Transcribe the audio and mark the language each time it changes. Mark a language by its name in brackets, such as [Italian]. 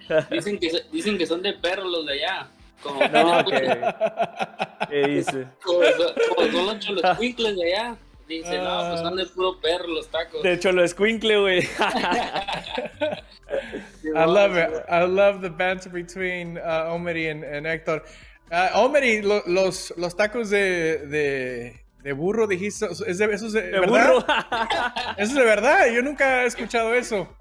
[Spanish] Dicen que son de perros los de allá. Como no, ¿qué dice? Como son los choloscuincles de allá. Dice, no, pues son de puro perro los tacos. De choloscuincle, güey. [English] I love it. I love the banter between Omidy and Héctor. [Spanish] Omidy, los tacos de burro, dijiste, ¿eso es de verdad? Burro. Eso es de verdad, yo nunca he escuchado eso.